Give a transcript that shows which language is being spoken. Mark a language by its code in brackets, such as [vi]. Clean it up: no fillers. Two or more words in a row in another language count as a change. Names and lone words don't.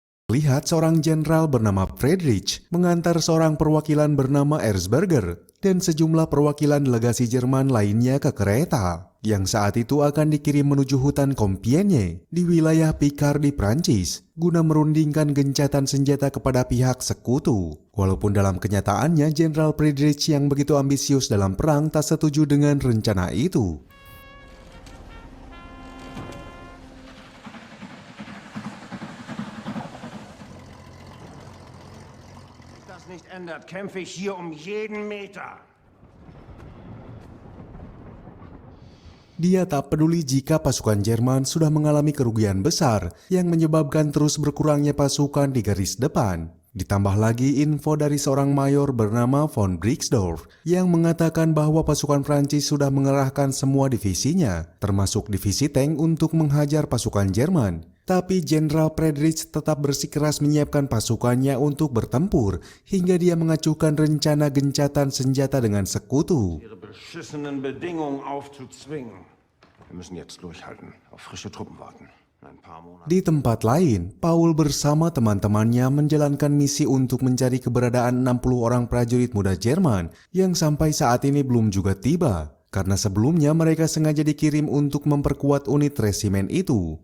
[id] Lihat seorang jenderal bernama Friedrich mengantar seorang perwakilan bernama Erzberger dan sejumlah perwakilan delegasi Jerman lainnya ke kereta yang saat itu akan dikirim menuju hutan Compiègne di wilayah Picard di Prancis guna merundingkan gencatan senjata kepada pihak sekutu. Walaupun dalam kenyataannya Jenderal Friedrich yang begitu ambisius dalam perang tak setuju dengan rencana itu. [de] Nicht ändert, kämpfe ich hier um jeden Meter. [id] Dia tak peduli jika pasukan Jerman sudah mengalami kerugian besar yang menyebabkan terus berkurangnya pasukan di garis depan. Ditambah lagi info dari seorang mayor bernama von Brixdorf yang mengatakan bahwa pasukan Prancis sudah mengerahkan semua divisinya, termasuk divisi tank untuk menghajar pasukan Jerman. Tapi Jenderal Friedrich tetap bersikeras menyiapkan pasukannya untuk bertempur hingga dia mengacuhkan rencana gencatan senjata dengan sekutu. [de] Ihre beschissenen Bedingungen aufzuzwingen. Wir müssen jetzt durchhalten, auf frische Truppen warten. [id] Di tempat lain, Paul bersama teman-temannya menjalankan misi untuk mencari keberadaan 60 orang prajurit muda Jerman yang sampai saat ini belum juga tiba. Karena sebelumnya mereka sengaja dikirim untuk memperkuat unit resimen itu.